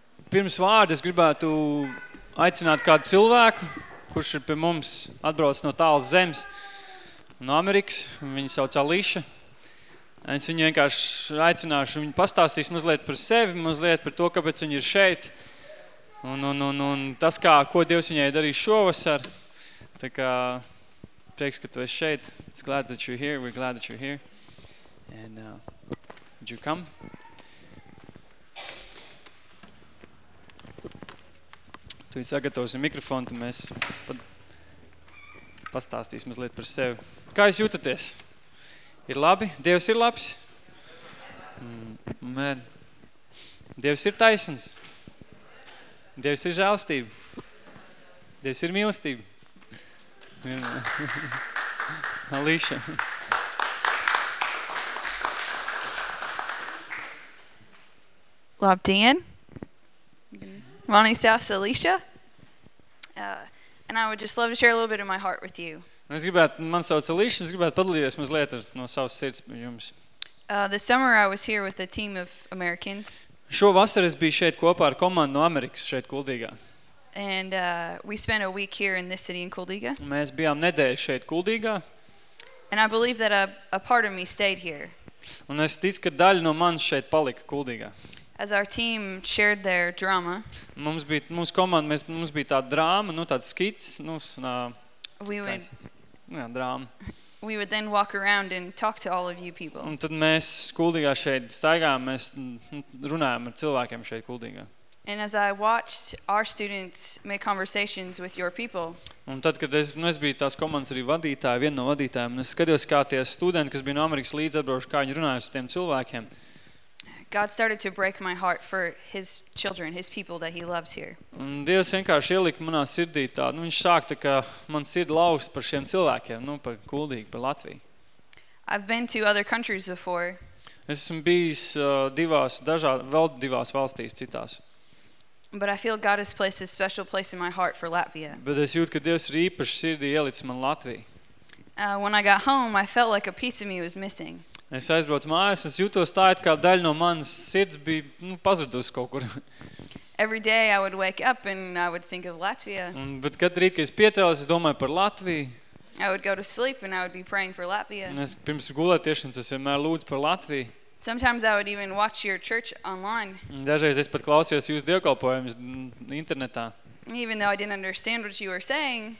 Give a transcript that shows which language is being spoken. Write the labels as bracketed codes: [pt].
[lv] Pirms vārda es gribētu aicināt kādu cilvēku, kurš ir pie mums atbraucis no tālas zemes, no Amerikas, viņa sauc Alīša. Es viņu vienkārši aicināšu, viņu pastāstīs mazliet par sevi, mazliet par to, kāpēc viņa ir šeit. Un tas, kā, ko Dievs viņai darīs šovasar. Tā kā, prieks, ka tu esi šeit. [en] It's glad that you're here, we're glad that you're here. And, would you come? [lv] Tu viņi sagatavosi mikrofonu, tad mēs pastāstīs mazliet par sevi. Kā jūs jūtaties? Ir labi? Dievs ir labs? Amen. Dievs ir taisns? Dievs ir žēlstība? Dievs ir mīlestība? Alīša. Labdien. Mani sauc Alīša. [en] And I would just love to share a little bit of my heart with you. [lv] Es gribētu, man sauc Alīša, es gribētu padalīties mazliet no savas sirds jums. [en] The summer I was here with a team of Americans. [lv] Šo vasaru es biju šeit kopā ar komandu no Amerikas, šeit Kuldīgā. [en] And we spent a week here in this city in Kuldīgā. [lv] Mēs bijām nedēļu šeit Kuldīgā. [en] And I believe that a part of me stayed here. [lv] Un es ticu, ka daļa no manis šeit palika Kuldīgā. [en] As our team shared their drama. [lv] Mums bija, mūsu komanda, mums bija tāda drāma, nu tāds skits, nu, drāma. [en] We would then walk around and talk to all of you people. [lv] Un tad mēs Kuldīgā šeit staigājām, mēs runājām ar cilvēkiem šeit Kuldīgā. [en] And as I watched our students make conversations with your people. [lv] Un tad, kad es, nu, es biju tās komandas arī vadītāja, viena no vadītājiem, un es skatījos, kā tie studenti, kas bija no Amerikas līdz atbraukuši, kā viņi runāja ar tiem cilvēkiem. [en] God started to break my heart for his children, his people that he loves here. [lv] Un Dievs vienkārši ielika manā sirdī tā, nu viņš sāk tā kā man sirdi laust par šiem cilvēkiem, nu par Kuldīgu, par Latviju. [en] I've been to other countries before. [lv] Es esmu bijis divās valstīs citās. [en] But I feel God has placed a special place in my heart for Latvia. [lv] Bet es jūtu, ka Dievs ir īpaši sirdī ielicis man Latviju. [en] When I got home, I felt like a piece of me was missing. [lv] Es aizbraucu mājās, es jūtos tā, kā daļa no manas sirds bija, nu, pazudusi kaut kur. [en] Every day I would wake up and I would think of Latvia. [lv] Un bet katru rītu, kad es piecēlos, es domāju par Latviju. [en] I would go to sleep and I would be praying for Latvia. [lv] Un es pirms gulētiešanas es vienmēr lūdzu par Latviju. [en] Sometimes I would even watch your church online. [lv] Dažreiz es pat klausījos jūsu dievkalpojumus internetā. [en] Even though I didn't understand what you were saying.